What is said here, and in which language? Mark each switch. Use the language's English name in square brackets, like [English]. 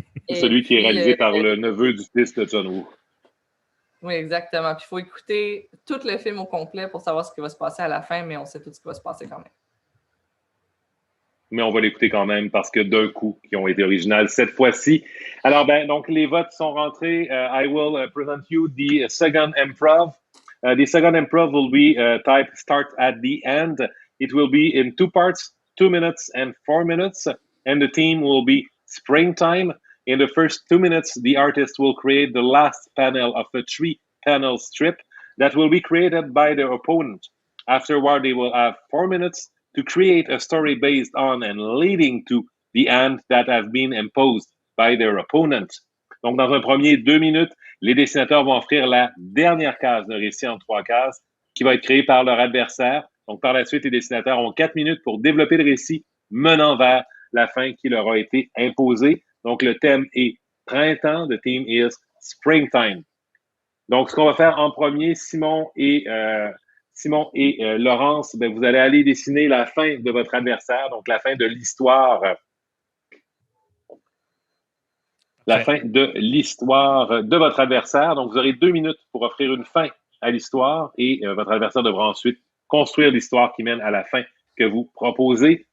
[French] C'est celui qui est réalisé par le neveu du fils de John Woo. Oui, exactement. Puis il faut écouter tout le film au complet pour savoir ce qui va se passer à la fin, mais on sait tout ce qui va se passer quand même. Mais on va l'écouter quand même parce que d'un coup, qui ont été originales cette fois-ci. Alors, donc, les votes sont rentrés. [English] I will present you the second improv. The second improv will be type start at the end. It will be in 2 parts, 2 minutes and 4 minutes. And the theme will be springtime. In the first 2 minutes, the artist will create the last panel of a 3-panel strip that will be created by the opponent. Afterward, they will have 4 minutes to create a story based on and leading to the end that have been imposed by their opponent. [French] Donc, dans un premier 2 minutes, les dessinateurs vont offrir la dernière case d'un récit en 3 cases qui va être créée par leur adversaire. Donc, par la suite, les dessinateurs ont 4 minutes pour développer le récit menant vers la fin qui leur a été imposée. Donc, le thème est printemps. [English] The theme is springtime. [French] Donc, ce qu'on va faire en premier, Simon et Laurence, vous allez aller dessiner la fin de votre adversaire, donc la fin de l'histoire. La fin de l'histoire de votre adversaire. Donc, vous aurez 2 minutes pour offrir une fin à l'histoire et votre adversaire devra ensuite construire l'histoire qui mène à la fin que vous proposez.